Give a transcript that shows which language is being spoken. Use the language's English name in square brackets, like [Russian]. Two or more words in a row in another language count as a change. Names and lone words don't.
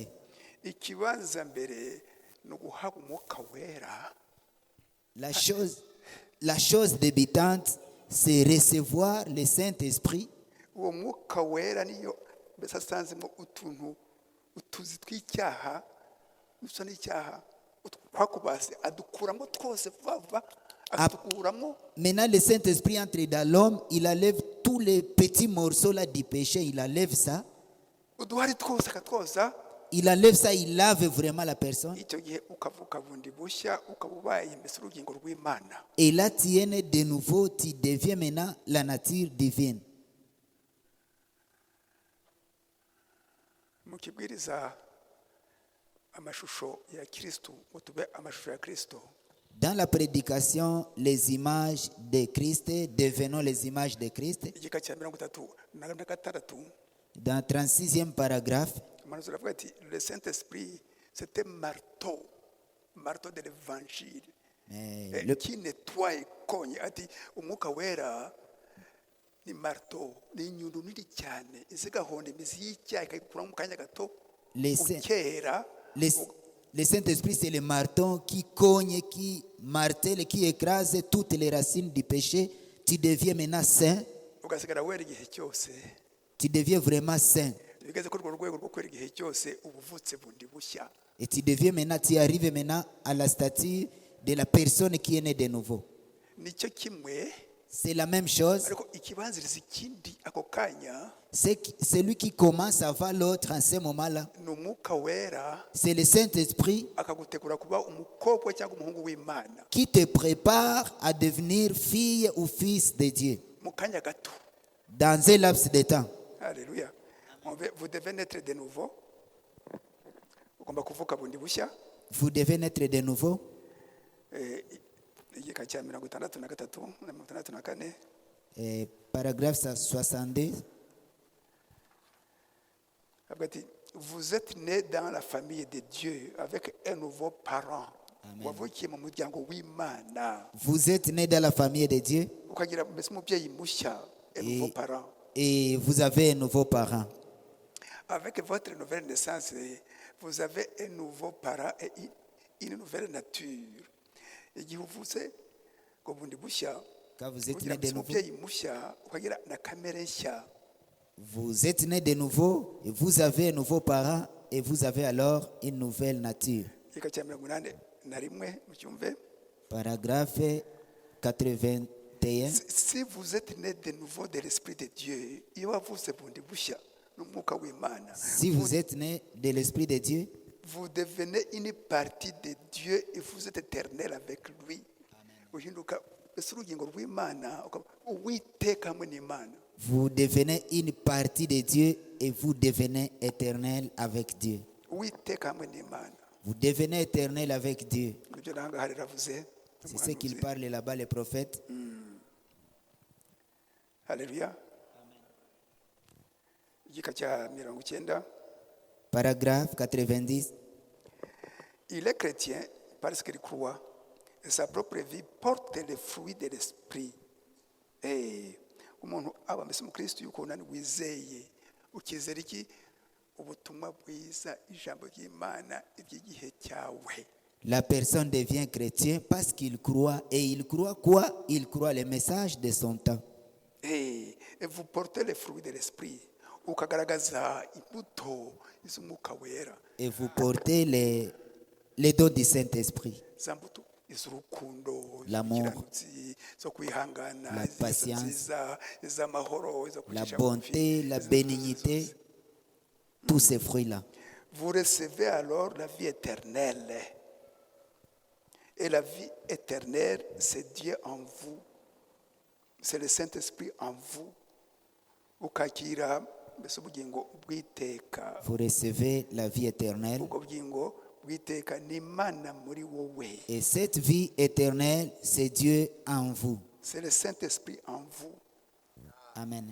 [Kinyarwanda] Ikibanza mbere ni uguhabwa umwuka wera. [French] La chose débutante, c'est recevoir le Saint-Esprit. [Kinyarwanda] Uwo mwuka wera niyo mbese asanzemo utuzi tw'icyaha n'usa n'icyaha twakubase adukuramo twose vuba akadukuramo. [French] Maintenant, le Saint-Esprit entre dans l'homme, il enlève tous les petits morceaux là du péché, il enlève ça. [Kinyarwanda] Uduhari twose akatwoza. [French] Il enlève ça, il lave vraiment la personne. [Kinyarwanda] Icyo gihe ukavuka bundi bushya ukaba ubaye mbese urugingo rw'Imana. [French] Et là, tu es né de nouveau, tu deviens maintenant la nature divine. [Kinyarwanda] Mu kibwiriza amashusho ya Kristo, utube amashusho ya Kristo. [French] Dans la prédication, les images de Christ, devenons les images de Christ. [Kinyarwanda] Igika cya 36 [French] Dans 36e paragraphe, [Kinyarwanda] Manzo aravuga ati [French] le Saint-Esprit c'était marteau de l'évangile qui nettoie ikonye. [Kinyarwanda] Ati umwuka wera ni marteau, ni inyundo nini cyane izigahonda imizi y'icyaha ikayikura mu kanya gato. [French] Le Saint-Esprit, c'est le marteau qui cogne, qui martèle, qui écrase toutes les racines du péché. Tu deviens maintenant saint. [Kinyarwanda] Ugasigara wera igihe cyose. [French] Tu deviens vraiment saint. [Kinyarwanda] Bigeze ko urwo rwego rwo kwera igihe cyose ubuvutse bundi bushya. [French] Et tu deviens maintenant, tu arrives maintenant à la stature de la personne qui est née de nouveau. [Kinyarwanda] Nicyo kimwe. [French] C'est la même chose. [Kinyarwanda] Ariko ikibanziriza ikindi ako kanya. [French] C'est lui qui commence à voir l'autre en ce moment-là. [Kinyarwanda] N'umwuka wera. [French] C'est le Saint-Esprit [Kinyarwanda] akagutegura kuba umukobwa cyangwa umuhungu w'Imana. [French] Qui te prépare à devenir fille ou fils de Dieu. [Kinyarwanda] Mu kanya gato. [French] Dans un laps de temps. Alléluia. Vous devez naître de nouveau. [Kinyarwanda] Ugomba kuvuka bundi bushya. [French] Vous devez naître de nouveau. [Kinyarwanda] Igika cya 63 na 64. [French] Paragraphe 62. Vous êtes né dans la famille de Dieu avec un nouveau parent. [Kinyarwanda] Wavukiye mu muryango w'Imana. [French] Vous êtes né dans la famille de Dieu. [Kinyarwanda] Ukagira mbese umubyeyi mushya, [French] un nouveau parent. Et vous avez un nouveau parent. Avec votre nouvelle naissance, vous avez un nouveau parent et une nouvelle nature. [Kinyarwanda] Igihe uvuze ngo bundi bushya, [French] quand vous êtes né de nouveau, [Kinyarwanda] umubyeyi mushya ukagira na kamere nshya. [French] Vous êtes né de nouveau et vous avez un nouveau parent et vous avez alors une nouvelle nature. [Kinyarwanda] Igika cya 81 mucyumve. [French] Paragraphe 21. Si vous êtes né de nouveau de l'Esprit de Dieu, [Kinyarwanda] iyo wavutse bundi bushya n'umwuka w'Imana, [French] Si vous êtes né de l'Esprit de Dieu, vous devenez une partie de Dieu et vous êtes éternel avec lui. [Kinyarwanda] Uhinduka ese urugingo rw'Imana, uwiteka hamwe n'Imana. [French] vous devenez une partie de Dieu et vous devenez éternel avec Dieu. [Kinyarwanda] Uwiteka hamwe n'Imana. [French] Vous devenez éternel avec Dieu. [Kinyarwanda] Nibyo nangaha riravuze. [French] C'est ce qu'il parle là-bas, les prophètes. Alléluia. [Kinyarwanda] Igika cya 90. [French] Paragraphe 90. Il est chrétien parce qu'il croit et sa propre vie porte les fruits de l'esprit. [Kinyarwanda] Umuntu aba mbese umukristo yuko nani wizeye ukizera iki ubutumwa bwiza ijambo ry'Imana iby'igihe cyawe. [French] La personne devient chrétien parce qu'il croit. Et il croit quoi? Il croit les messages de son temps. Et vous portez les fruits de l'esprit. [Kinyarwanda] Ukagaragaza imbuto iz'umwuka wera. [French] Et vous portez les dons du Saint-Esprit. [Kinyarwanda] Za mbuto iz'urukundo, [French] L'amour, [Kinyarwanda] iz'ubukiranutsi, zo kwihangana, [French] la patience, [Kinyarwanda] iz'amahoro, izo [French] la [Kinyarwanda] kwicisha [French] bonté, [Kinyarwanda] bugufi, [French] la bénignité, tous ces fruits-là. Vous recevez alors la vie éternelle. Et la vie éternelle, c'est Dieu en vous. C'est le Saint-Esprit en vous. [Kinyarwanda] Ukakira mbese ubugingo bw'iteka. [French] Vous recevez la vie éternelle. [Kinyarwanda] Ubwo bugingo bw'iteka ni Imana muri wowe. [French] Et cette vie éternelle, c'est Dieu en vous. C'est le Saint-Esprit en vous. Amen.